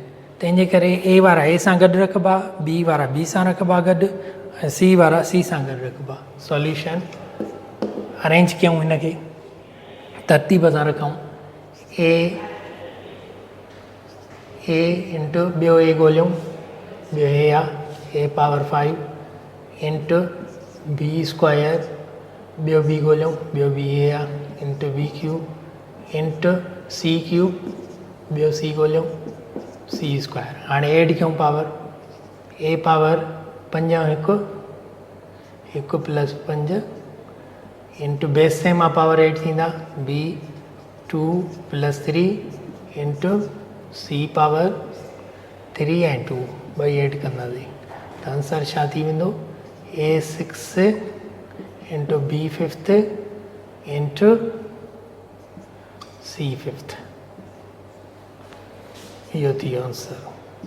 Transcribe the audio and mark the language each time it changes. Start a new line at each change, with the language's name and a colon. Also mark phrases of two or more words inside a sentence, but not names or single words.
Sindhi: तंहिंजे करे ए वारा ए सां गॾु रखिबा, बी वारा बी सां रखिबा गॾु, ऐं सी वारा सी सां गॾु रखिबा।
English: solution arrange
Sindhi: कयूं, हिनखे तरतीब सां रखूं।
English: a into
Sindhi: ॿियो ए ॻोल्हियूं, ॿियो ए आहे
English: a power 5 into b square,
Sindhi: ॿियो बी ॻोल्हियूं, ॿियो बी ए आहे
English: into b cube into c cube,
Sindhi: ॿियो सी ॻोल्हियूं
English: c square.
Sindhi: हाणे एड कयूं पावर।
English: a power 5
Sindhi: ऐं
English: 1 1 plus 5 into base same
Sindhi: आहे
English: power 8
Sindhi: थींदा।
English: b 2 plus 3 into c power 3
Sindhi: ऐं 2 ॿई एड कंदासीं त आंसर छा थी वेंदो?
English: a 6 into b 5 into c 5.
Sindhi: इहो थी वियो आंसर।